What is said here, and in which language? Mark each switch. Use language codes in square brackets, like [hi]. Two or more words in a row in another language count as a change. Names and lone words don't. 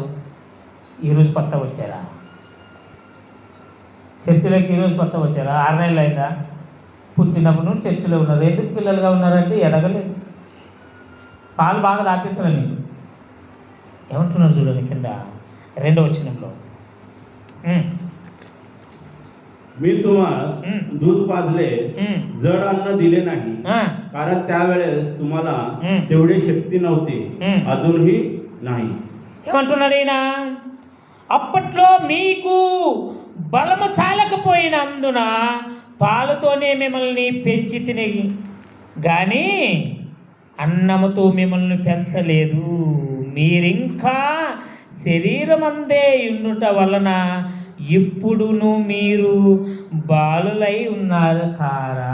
[te] ఈరోజు కొత్త వచ్చారా? చర్చిలోకి ఈరోజు కొత్త వచ్చారా? 6 నెలలు అయిందా? పుట్టినప్పుడు నుండి చర్చిలో ఉన్నారు. ఎందుకు పిల్లలుగా ఉన్నారంటే ఎదగలేదు. పాలు బాగా దాపిస్తున్నారు మీకు. ఏమంటున్నారు చూడండి కింద 2వ వచనంలో. [mr] मी तुम्हास दूध पाजले, जड अन्न दिले नाही, कारण त्यावेळेस तुम्हाला तेवढी शक्ती नव्हती, अजूनही नाही. [te] ఏమంటున్నాడు ఈయన? అప్పట్లో మీకు బలము చాలకపోయినందున పాలతోనే మిమ్మల్ని పెంచి తిని, కానీ అన్నముతో మిమ్మల్ని పెంచలేదు. మీరింకా శరీరమందే ఉండుట వలన ఇప్పుడును మీరు బాలులై ఉన్నారు కారా?